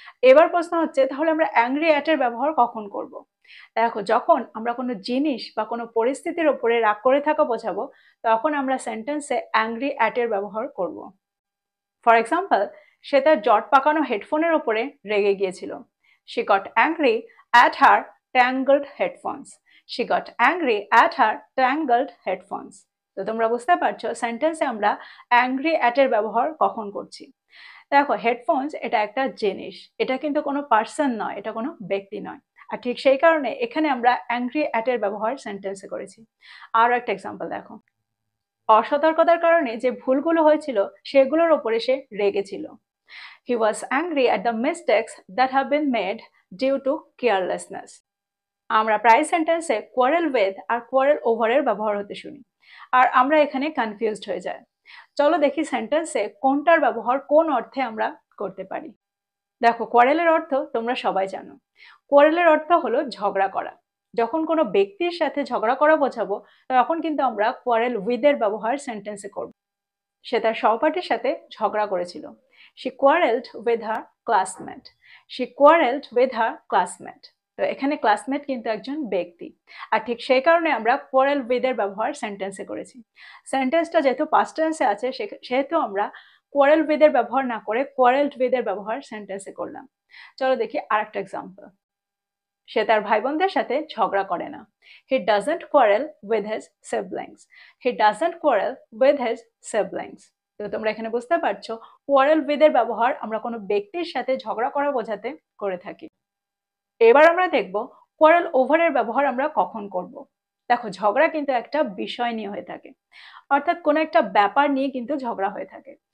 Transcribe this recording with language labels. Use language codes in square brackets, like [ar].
[bn] এবার প্রশ্ন হচ্ছে, তাহলে আমরা অ্যাংরি অ্যাট এর ব্যবহার কখন করব? দেখো, যখন আমরা কোনো জিনিস বা কোনো পরিস্থিতির ওপরে রাগ করে থাকা বোঝাবো তখন আমরা সেন্টেন্সে অ্যাংরি অ্যাট এর ব্যবহার করব। [en] for example, [bn] সে তার জট পাকানো হেডফোনের ওপরে রেগে গিয়েছিল। [en] She got angry at her tangled headphones. She got angry at her tangled headphones. [bn] তো তোমরা বুঝতে পারছো সেন্টেন্সে আমরা অ্যাংরি অ্যাট এর ব্যবহার কখন করছি। দেখো হেডফোনস এটা একটা জিনিস, এটা কিন্তু কোনো পার্সন নয়, এটা কোনো ব্যক্তি নয়। আর ঠিক সেই কারণে এখানে আমরা অ্যাংরি অ্যাটের ব্যবহার সেন্টেন্সে করেছি। আরও একটা এক্সাম্পল দেখো, অসতর্কতার কারণে যে ভুলগুলো হয়েছিল সেগুলোর ওপরে সে রেগেছিল। [en] He was angry at the mistakes that have been made due to carelessness. [bn] আমরা প্রায় সেন্টেন্সে কোয়ারেল উইথ আর কোয়ারেল ওভারের ব্যবহার হতে শুনি, আর আমরা এখানে কনফিউজড হয়ে যাই। চলো দেখি সেন্টেন্সে কোনটার ব্যবহার কোন অর্থে আমরা করতে পারি। দেখো কোয়ারেলের অর্থ তোমরা সবাই জানো। কোয়ারেলের অর্থ হলো ঝগড়া করা। যখন কোনো ব্যক্তির সাথে ঝগড়া করা বোঝাবো তখন কিন্তু আমরা কোয়ারেল উইথ এর ব্যবহার সেন্টেন্সে করব। সে তার সহপাঠীর সাথে ঝগড়া করেছিল। [en] She quarreled with her classmate. She quarreled with her classmate. [bn] তো এখানে ক্লাসমেট কিন্তু একজন ব্যক্তি, আর ঠিক সেই কারণে আমরা কোয়ারেল উইথ এর ব্যবহার সেন্টেন্সে করেছি। সেন্টেন্সটা যেহেতু পাস্ট টেন্সে আছে সেহেতু আমরা কোয়ারেল উইথ এর ব্যবহার না করে কোয়ারেলড উইথ এর ব্যবহার সেন্টেন্সে করলাম। চলো দেখি আরেকটা এক্সাম্পল। সে তার ভাই বোনদের সাথে ঝগড়া করে না। [en] He doesn't quarrel with his siblings. He doesn't quarrel with his siblings. [bn] তো তোমরা এখানে বুঝতে পারছো কোয়ারেল উইথ এর ব্যবহার আমরা কোনো ব্যক্তির সাথে ঝগড়া করা বোঝাতে করে থাকি। এবার আমরা দেখব কোয়ারেল ওভার এর ব্যবহার আমরা কখন করব। দেখো ঝগড়া কিন্তু একটা বিষয় নিয়ে হয়ে থাকে, অর্থাৎ কোনো একটা ব্যাপার নিয়ে কিন্তু ঝগড়া হয়ে থাকে।